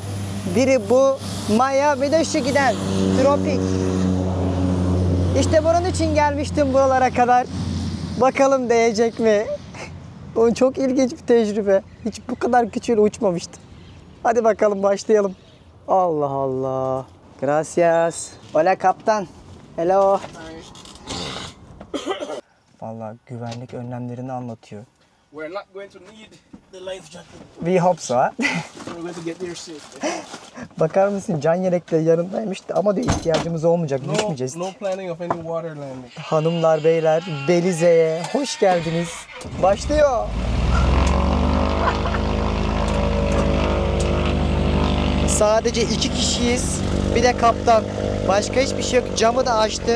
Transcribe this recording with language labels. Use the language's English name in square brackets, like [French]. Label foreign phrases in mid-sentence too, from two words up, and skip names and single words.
[Turkish] Biri bu Maya, bir de şu giden Tropik. İşte bunun için gelmiştim buralara kadar. Bakalım değecek mi? Bu çok ilginç bir tecrübe. Hiç bu kadar küçüğüyle uçmamıştım. Hadi bakalım başlayalım. Allah Allah. [Spanish] Gracias. Hola kaptan. [English] Hello. [Turkish] Vallahi güvenlik önlemlerini anlatıyor. [English] We're not going to need the life jacket. We hope so. We're going to get there safe. [Turkish] Bakar mısın, can yelekleri yanındaymış ama diyor ihtiyacımız olmayacak, düşmeyeceğiz. [English] No planning of any water landing. [Turkish] Hanımlar, beyler, Belize'ye hoş geldiniz. Başlıyor. Sadece 2 kişiyiz. Bir de kaptan. Başka hiçbir şey yok. Camı da açtı.